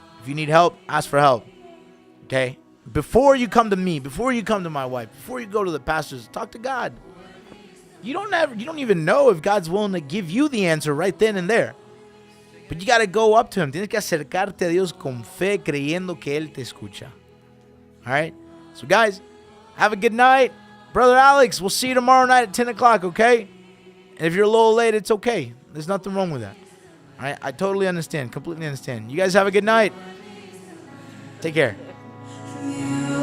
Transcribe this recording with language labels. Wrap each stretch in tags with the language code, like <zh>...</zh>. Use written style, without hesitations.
<en>If you need help, ask for help. Okay? Before you come to me, before you come to my wife, before you go to the pastors, talk to God. You don't even know if God's willing to give you the answer right then and there. But you got to go up to him.</en> <es>Tienes que acercarte a Dios con fe, creyendo que él te escucha.</es> <en>All right? So guys, have a good night. Brother Alex, we'll see you tomorrow night at 10 o'clock, okay? And if you're a little late, it's okay. There's nothing wrong with that. All right? I totally understand. Completely understand. You guys have a good night. Take care.</en>